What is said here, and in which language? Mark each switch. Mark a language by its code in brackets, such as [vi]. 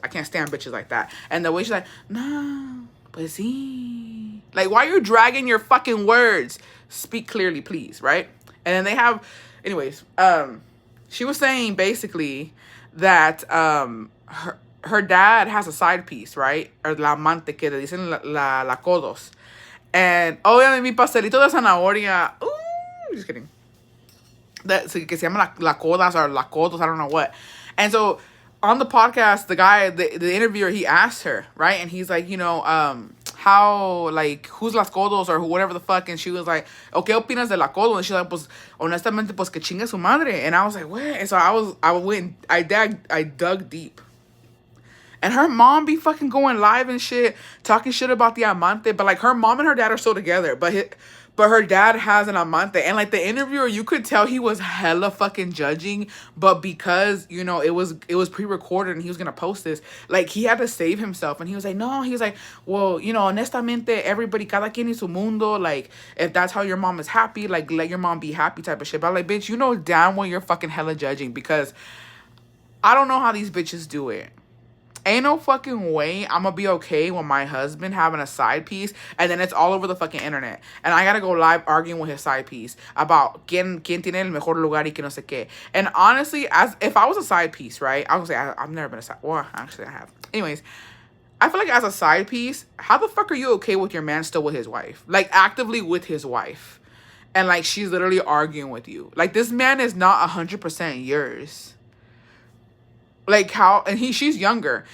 [en] I can't stand bitches like that. And the way she's like, [es] no, pues sí. [en] Like, why are you dragging your fucking words? Speak clearly, please, right? And then they have, anyways, she was saying basically that her dad has a side piece, right? Or [es] la amante que le dicen la codos. [en] And, oh, yeah, [es] mi pastelito de zanahoria. [en] Ooh, just kidding. That [es] que se llama la codas [en] or [es] la codos, [en] I don't know what. And so on the podcast, the guy, the interviewer, he asked her, right? And he's like, you know, how, like, who's las codos or whatever the fuck? And she was like, [es] ¿o qué opinas de la codo? [en] And she's like, [es] pues, honestamente, pues, que chingue su madre. [en] And I was like, what? And so I dug deep. And her mom be fucking going live and shit, talking shit about the amante. But, like, her mom and her dad are still together. But her dad has an amante. And, like, the interviewer, you could tell he was hella fucking judging. But because, you know, it was pre-recorded and he was going to post this, like, he had to save himself. And he was like, no. He was like, well, you know, honestamente, everybody, [es] cada quien en su mundo. [en] Like, if that's how your mom is happy, like, let your mom be happy type of shit. But I'm like, bitch, you know damn well you're fucking hella judging. Because I don't know how these bitches do it. Ain't no fucking way I'm gonna be okay with my husband having a side piece and then it's all over the fucking internet. And I gotta go live arguing with his side piece about [es] quién tiene el mejor lugar y que no sé qué. [en] And honestly, as if I was a side piece, right? I would say I've never been a side. Well, actually, I have. Anyways, I feel like as a side piece, how the fuck are you okay with your man still with his wife? Like, actively with his wife. And, like, she's literally arguing with you. Like, this man is not 100% yours. Like, how, and she's younger.